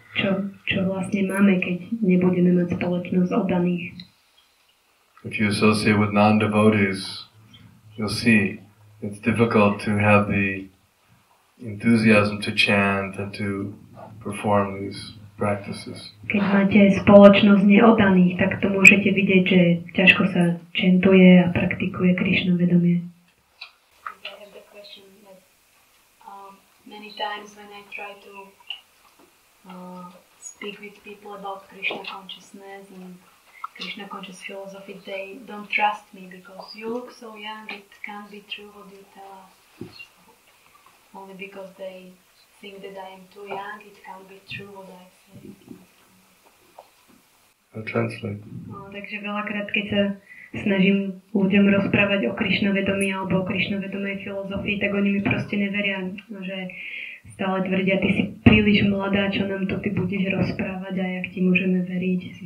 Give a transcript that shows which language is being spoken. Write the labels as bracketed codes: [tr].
[sk] Čo vlastne máme, keď nebudeme mať spoločnosť oddaných? [en] If you associate with non-devotees, you'll see it's difficult to have the enthusiasm to chant and to perform these practices. [sk] Keď máte spoločnosť neoddaných, tak to môžete vidieť, že ťažko sa čentuje a praktikuje Krishna vedomie. [en] Many times when I try to speak with people about Krishna consciousness and Krishna conscious philosophy, they don't trust me because you look so young, it can't be true what you tell us. Only because they think that I am too young, it can't be true what I say. I'll translate. [sk] No, takže veľakrát, keď sa snažím ľuďom rozprávať o Krishna vedomí alebo o Krishna vedomej filozofii, tak oni mi proste neveria, že stále tvrdia, ty si príliš mladá, čo nám to ty budeš rozprávať a jak ti môžeme veriť.